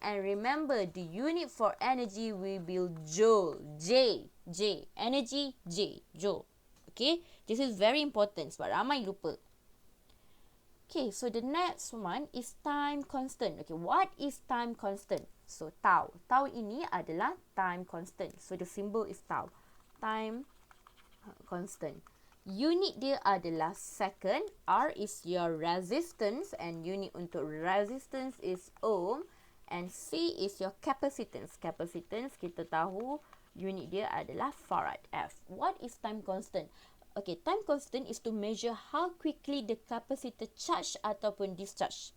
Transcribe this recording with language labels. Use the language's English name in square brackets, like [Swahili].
[English] And remember, the unit for energy will be joule. J. Energy, J. Joule. Okay, this is very important [Malay] sebab ramai lupa. [English] Okay, so the next one is time constant. Okay, what is time constant? So tau. Tau ini adalah time constant. So the symbol is tau. Time constant. [Malay] Unit dia adalah [English] second. R is your resistance and unit untuk resistance is ohm. And C is your capacitance. [Malay] Capacitance kita tahu unit dia adalah farad. [English] F. What is time constant? Okay, time constant is to measure how quickly the capacitor charge ataupun discharge.